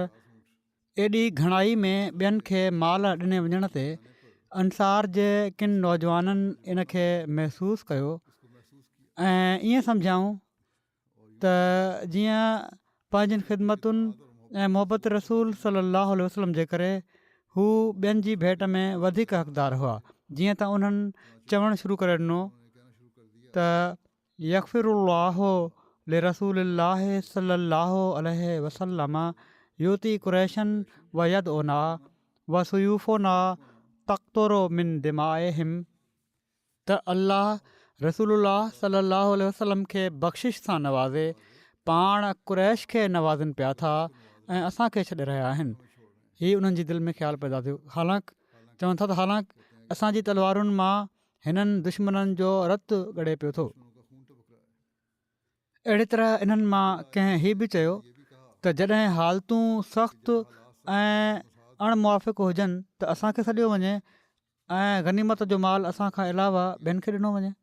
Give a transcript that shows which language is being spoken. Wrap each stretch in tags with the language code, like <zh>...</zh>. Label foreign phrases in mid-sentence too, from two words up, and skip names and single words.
<sd>एॾी घणाई में ॿियनि खे माल ॾिने वञण ते अंसार जे किन नौजवाननि इन खे महसूसु कयो ऐं ईअं सम्झाऊं त जीअं पंहिंजनि ख़िदमतुनि ऐं मोहबत रसूल</sd> <ar>صلى الله عليه وسلم</ar> <sd>जे करे हू ॿियनि जी भेट में वधीक हक़दार हुआ. जीअं त उन्हनि चवणु शुरू करे ॾिनो त</sd> <ar>يغفر الله لرسول الله صلى الله عليه وسلم يعطي قريشا ويدعنا وسيوفنا تقطر من دمائهم.</ar> <sd>त अल्लाह</sd> <ar>رسول الله صلى الله عليه وسلم</ar> <sd>खे बख़्शिश सां नवाज़े, पाण कुरैश खे नवाज़नि पिया था ऐं असांखे छॾे रहिया आहिनि. हीअ उन्हनि जी दिलि में ख़्यालु पैदा थियो. हालांकि चवनि था त हालांकि असांजी तलवारुनि मां हिननि दुश्मननि जो रतु ॻड़े पियो थो. अहिड़ी तरह इन्हनि मां कंहिं हीअ बि चयो त जॾहिं हालतूं सख़्तु ऐं अणमुआफ़िक़ हुजनि त असांखे सॾियो वञे ऐं गनीमत जो माल असांखां अलावा ॿियनि खे ॾिनो वञे.</sd>